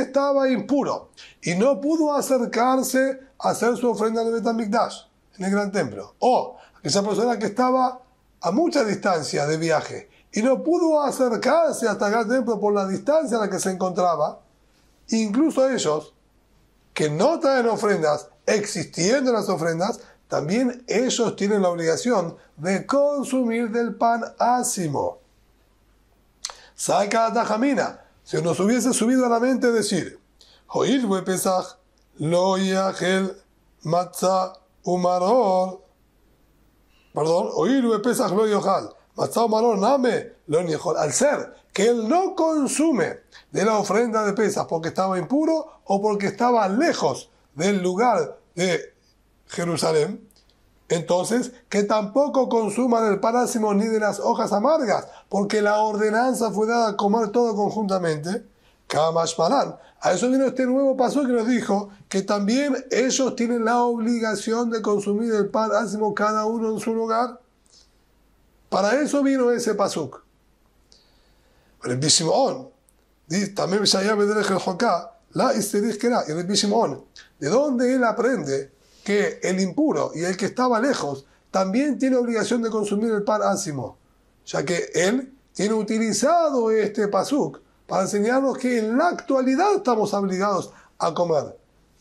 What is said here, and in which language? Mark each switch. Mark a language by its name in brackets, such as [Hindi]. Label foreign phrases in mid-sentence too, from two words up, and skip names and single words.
[Spanish] estaba impuro y no pudo acercarse a hacer su ofrenda en el Bet HaMikdash, en el gran templo, o aquella persona que estaba a mucha distancia de viaje y no pudo acercarse hasta el gran templo por la distancia en la que se encontraba, incluso ellos que no traen ofrendas, existiendo las ofrendas, también ellos tienen la obligación de consumir del pan ácimo. [Aramaic] סלקא דעתך אמינא, [Spanish] si nos hubiese subido a la mente decir, [Hebrew] הואיל ופסח, לא יאכל מצה ומרור, perdón, הואיל ופסח לא יאכל, מצה ומרור נמי לא יאכל, [Spanish] al ser que él no consume de la ofrenda de Pesach porque estaba impuro o porque estaba lejos del lugar de Jerusalén, entonces que tampoco consuma del pan ácimo ni de las hojas amargas, porque la ordenanza fue dada a comer todo conjuntamente. Kamashmalan. A eso vino este nuevo pasuk que nos dijo que también ellos tienen la obligación de consumir el pan ácimo cada uno en su lugar. Para eso vino ese pasuk. Rabbi Shimon, también la y Rabbi Shimon, ¿de dónde él aprende que el impuro y el que estaba lejos también tiene obligación de consumir el pan ácimo? Ya que él tiene utilizado este pasuk para enseñarnos que en la actualidad estamos obligados a comer.